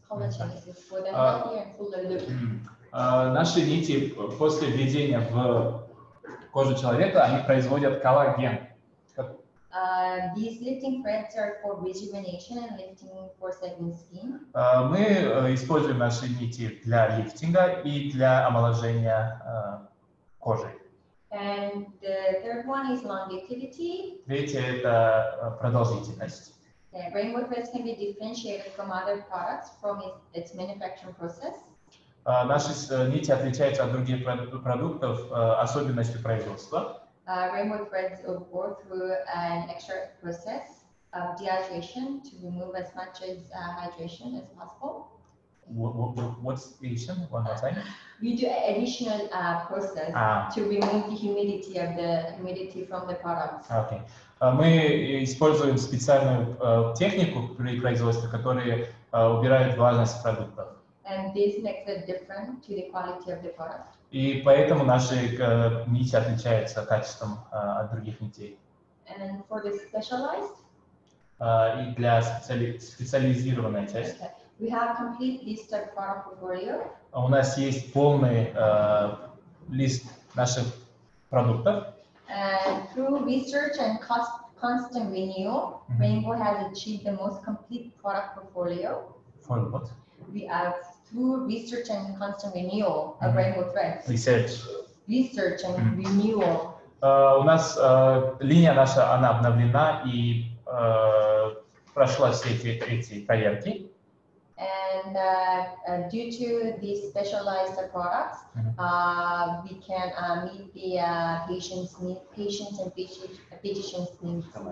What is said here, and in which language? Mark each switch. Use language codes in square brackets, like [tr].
[en] Collagenesis for the healthier and fuller look. [ru] Наши нити после введения в кожу человека, они производят коллаген. [en] These lifting threads are for rejuvenation and lifting for sagging skin. [ru] Мы используем наши нити для лифтинга и для омоложения кожи. [en] And the third one is longevity. [ru] Третье – это продолжительность. [en] Rainbow threads can be differentiated from other products from its manufacturing process. [ru] Наши нити отличаются от других продуктов особенностью производства. [en] Rainbow threads go through an extra process of dehydration to remove as much hydration as possible. What's the issue? One more time. We do an additional process to remove the humidity from the products. Okay. [ru] Мы используем специальную технику при производстве, которая убирает влажность продуктов. [en] And this makes it different to the quality of the product. [ru] И поэтому наши нити отличаются качеством от других нитей. [en] And for the specialized? [ru] И для специализированной части. [en] Okay. We have complete list of product portfolio. [ru] У нас есть полный лист наших продуктов. [en] And through research and constant renewal, Rainbow has achieved the most complete product portfolio. For what? We have through research and constant renewal of rainbow threads. Research and renewal. [ru] У нас линия наша, она обновлена и прошла все эти проверки. [en] And due to these specialized products, we can meet the patients and physicians' needs.